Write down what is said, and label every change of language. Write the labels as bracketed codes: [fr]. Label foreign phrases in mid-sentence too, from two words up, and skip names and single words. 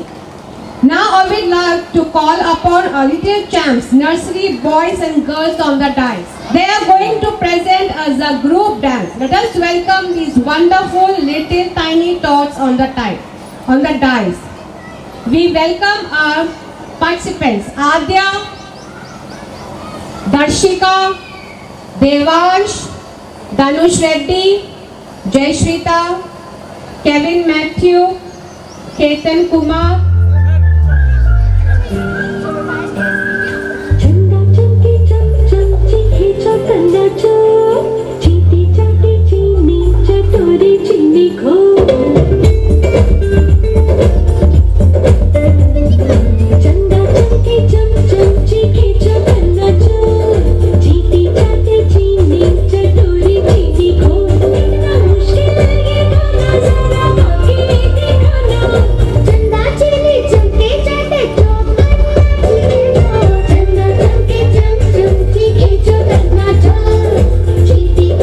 [en] Now I would like to call upon our little champs, nursery boys and girls on the dais. They are going to present us a group dance. Let us welcome these wonderful little tiny tots on the dais. We welcome our participants, Adya, Darshika, Devansh, Danush Reddy, Jayshrita, Kevin Matthew, Ketan Kumar, [hi] चंदा चमके चम चमची खींचो कंधा चो चींटी चाटी चीनी चटोरी चीनी खो चंदा चमके चम चमची खींचो कंधा चो चींटी चाटी चीनी चटोरी चीनी खो इतना मुश्किल लगेगा ना जरा बाकी देखो ना चंदा चीनी चमके चाटे चंदा चमके चम चमची खींचो कंधा चो चींटी